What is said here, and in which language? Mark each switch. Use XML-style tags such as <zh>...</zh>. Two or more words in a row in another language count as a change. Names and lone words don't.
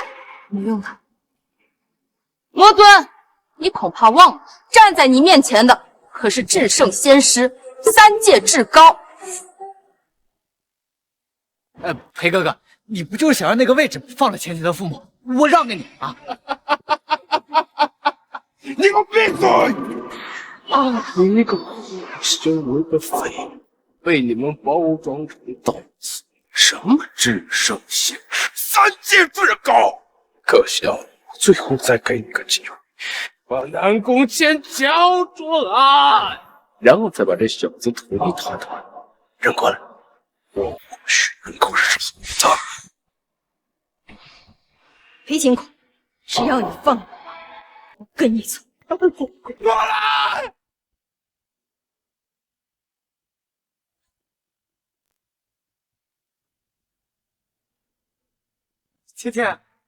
<zh>不用了。魔尊，你恐怕忘了，站在你面前的可是至聖先師，三界至高。裴哥哥，你不就是想讓那個位置放了芊芊的父母？我讓給你啊！你給我閉嘴！你那個修為的廢物，被你們包裝成道子，什麼至聖先師，三界至高。可笑，最後再給你個機會，把南宮淺交出來，然後再把這小子腿一斷斷，扔過來。我不許人口是死的。裴青空，只要你放了我，我跟你走。过來！芊芊，</zh>